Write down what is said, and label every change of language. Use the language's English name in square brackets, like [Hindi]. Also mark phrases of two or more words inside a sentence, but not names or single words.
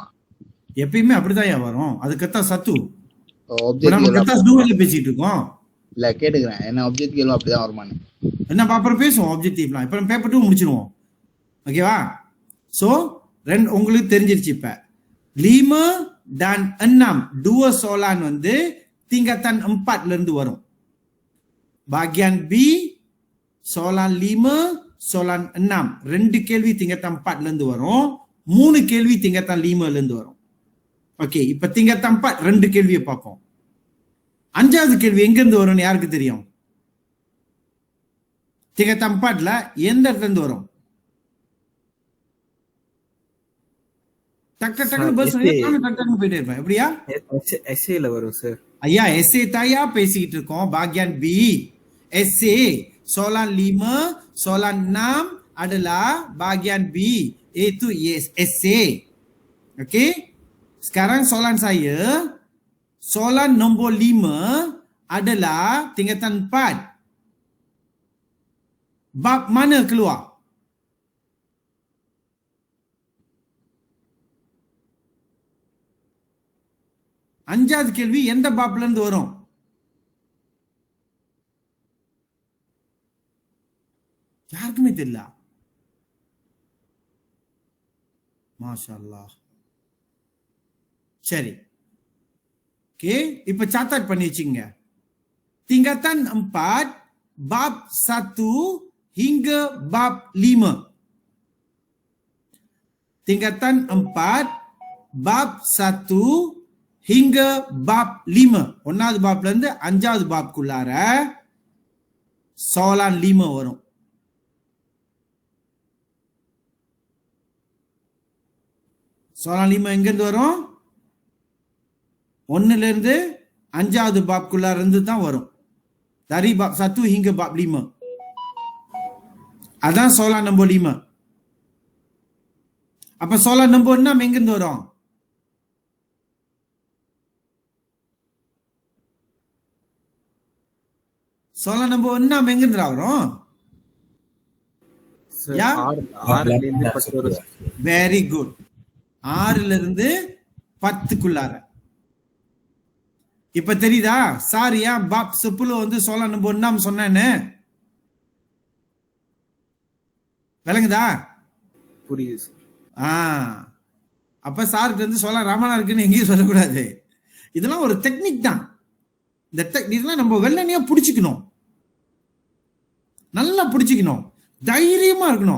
[Tamil] எப்பயுமே அப்படிதான் வரும். அதுக்கத்தான் சத்து ஆப்ஜெக்டிவ் பேசிட்டு இருக்கோம். இல்ல கேட்டுக்கிறேன், என்ன ஆப்ஜெக்டிவ் அப்படிதான் வருமானு. என்ன அப்புறம் பேசுவோம் ஆப்ஜெக்டிவ்லாம். இப்ப நம்ம பேப்பர் 2 முடிச்சிருவோம், ஓகேவா? சோ உங்களுக்கு தெரிஞ்சிருச்சு. இப்ப [Malay] 5 dan 6 dua soalan [Tamil] வந்து tingkatan 4ல இருந்து வரும். [Malay] Bagian B soalan 5 soalan 6 [Tamil] 2 கேள்வி tingkatan 4ல இருந்து வரும், 3 கேள்வி tingkatan 5ல இருந்து வரும். ஓகே, இப்ப tingkatan 4 2 கேள்வியை பார்ப்போம். 5வது கேள்வி எங்க இருந்து வரும்னு யாருக்கு தெரியும்? tingkatan 4ல எந்த இடத்துல இருந்து வரும்? டக்கு பஸ் டக்கு போயிட்டே இருப்பேன். எப்படியா எஸ்ஏல வரும் சார். ஐயா எஸ்ஏ தாயா பேசிக்கிட்டு இருக்கோம். [Malay] bagian B SA soalan 5 soalan 6 adalah bagian B, itu essay. Okey, sekarang soalan saya, soalan nombor 5 adalah tingkatan 4. Bab mana keluar? [Tamil] அஞ்சாவது கேள்வி எந்த பாப்ல இருந்து வரும்? யாருக்குமே தெரியல. [Arabic] ما شاء الله. [Tamil] சரி, ஓகே, இப்ப சார்ட் பண்ணி வச்சுங்க. [Malay] tingkatan 4 bab 1 hingga bab 5. Tingkatan 4 bab 1 hingga bab 5. [Tamil] ஒன்னாவது பாப்ல இருந்து அஞ்சாவது பாப்குள்ளார soalan 5 வரும். soalan 5 எங்க இருந்து வரும்? 1ல இருந்து அஞ்சாவது பாப்குள்ளார இருந்து தான் வரும். [Malay] Dari bab 1 hingga bab 5. அதான் soalan nombor 5. [Tamil] அப்ப [Malay] soalan nombor 6 [Tamil] எங்க இருந்து வரும்? [Malay] soalan nombor 6 [Tamil] எங்க இருந்து வரும்? சார் யா? 6ல இருந்து 10 வரும். [English] very good. [Tamil] 6ல இருந்து 10க்குள்ளார. இப்ப தெரியுதா சார் ஏன் பாப் 10 வந்து [Malay] soalan nombor 6 [Tamil] சொன்னேன்னு? விளங்குதா? புரியுது சார். அப்ப சாருக்கு வந்து சொல்ல ராமனா இருக்குன்னு எங்கேயும் சொல்லக்கூடாது. இதெல்லாம் ஒரு டெக்னிக் தான். இந்த இதெல்லாம் நம்ம வெள்ளனையா புடிச்சுக்கணும், நல்லா புடிச்சுக்கணும், தைரியமா இருக்கணும்.